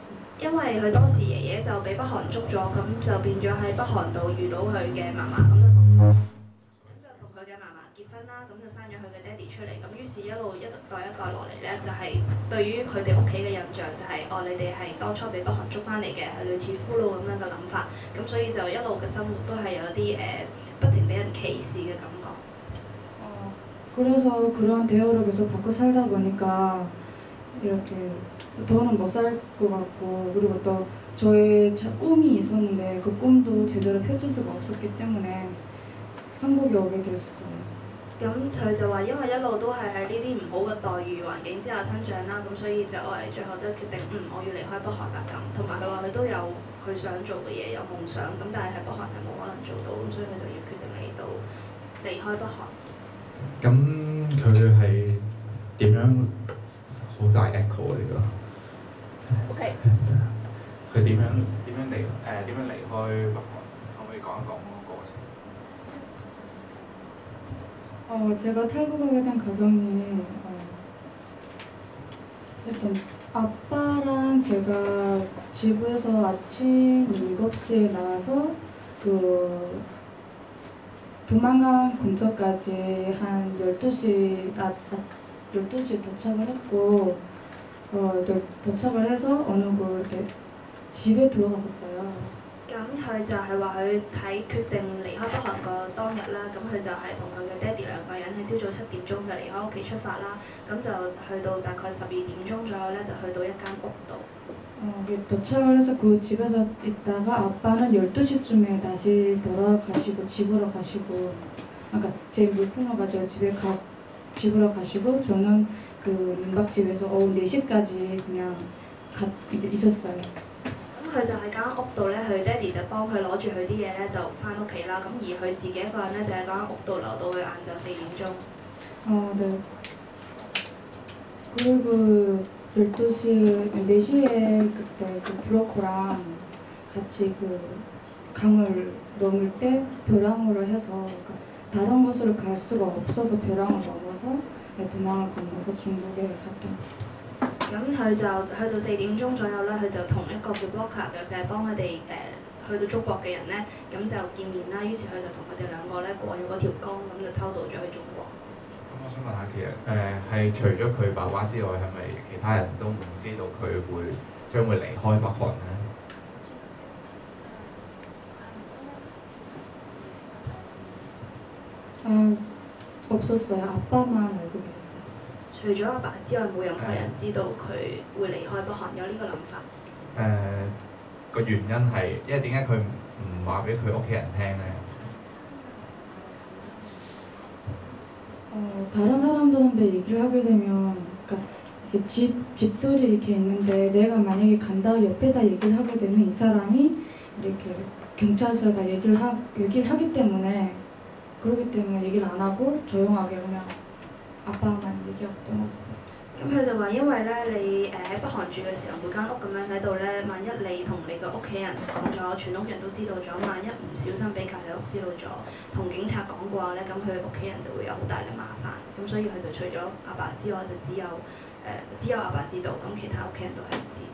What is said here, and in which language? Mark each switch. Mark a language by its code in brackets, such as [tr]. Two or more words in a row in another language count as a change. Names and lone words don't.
[yue] 因為佢當時爺爺就俾北韓捉咗，咁就變咗喺北韓度遇到佢嘅嫲嫲，咁就同佢嘅嫲嫲結婚啦，咁就生咗佢嘅爹哋出嚟，咁於是一路一代落嚟呢，就係、對於佢哋屋企嘅印象就係、你哋係當初俾北韓捉翻嚟嘅，係類似俘虜咁樣嘅諗法，咁所以就一路嘅生活都係有啲不停俾人歧視嘅感覺。 [ko] 그래서 그런 대우를 계속 받고 살다 보니까 이렇게 더는 못 살 것 같고 그리고 또 저의 꿈이 있었는데 그 꿈도 제대로 펼칠 수가 없었기 때문에 한국에 오게 됐어요. [yue] 咁佢就話因為一路都係喺呢啲唔好嘅待遇環境之下生長啦，咁所以就最後都決定我要離開北韓啦咁。同埋佢話佢都有佢想做嘅嘢，有夢想，咁但係喺北韓係冇可能做到，咁所以佢就要決定離開北韓。咁佢係點樣好大 echo 呢個 OK。佢點樣離開北韓？可唔可以講一講嗰個過程？ [ko] 제가 탈북하게 된 과정이 일단 아빠랑 제가 집에서 아침 7시에 나와서 그 도망간 근처까지 한 12시 12시에 도착을 했고 도착을 해서 어느 그 이렇게 집에 들어갔었어요. [yue] 咁佢就係話佢喺決定離開北韓個當日啦，咁佢就係同佢嘅爹哋兩個人喺朝早7點鐘就離開屋企出發啦，咁就去到大概12點鐘左右咧，就去到一間屋度。 [ko] 도착을 해서 그 집에서 있다가 아빠는 12시쯤에 다시 돌아가시고 집으로 가시고 그러니까 제 물품을 가지고 집으로 가시고 저는 그 민박집에서 오후 4시까지 그냥 있었어요. [yue] 咁佢就喺間屋度咧，佢爹哋就幫佢攞住佢啲嘢咧，就翻屋企啦。咁而佢自己一個人咧，就喺間屋度留到去晏晝4點鐘。 [ko] 네. 그리고 4시에 그때 그 브로커랑 같이 그 강을 넘을 때 벼랑으로 해서 그러니까 다른 곳으로 갈 수가 없어서 벼랑을 넘어서 도망을 건너서 중국에 갔다. [yue] 咁佢就去到4點鐘左右咧，佢就同一個叫 blocker 嘅，就係幫佢哋去到中國嘅人咧，咁就見面啦。於是佢就同佢哋兩個咧過咗嗰條江，咁就偷渡咗去中國。咁我想問下，其實係除咗佢爸爸之外，係咪其他人都唔知道佢將會離開北韓咧？ [ko] 없었어요. 아빠만 알고 계셨어요. [yue] 除咗阿爸之外，冇任何人知道佢會離開北韓，有呢個諗法。個原因係，因為點解佢唔話俾佢屋企人聽咧？ [ko] 다른 사람들한테 얘기를 하게 되면, 그러니까 이렇게 집들이 이렇게 있는데 내가 만약에 간다 옆에다 얘기를 하게 되면 이 사람이 이렇게 경찰서에다 얘기를 하기 때문에 그러기 때문에 얘기를 안 하고 조용하게 그냥 아빠만 얘기했던 것 같아요. [yue] 咁佢就話因為咧你喺北韓住嘅時候，每間屋咁樣喺度咧，萬一你同你嘅屋企人講咗，全屋人都知道咗，萬一唔小心俾隔離屋知道咗，同警察講嘅話咧，咁佢屋企人就會有好大嘅麻煩。咁所以佢就除咗阿爸之外，就只有阿爸知道，咁其他屋企人都係唔知。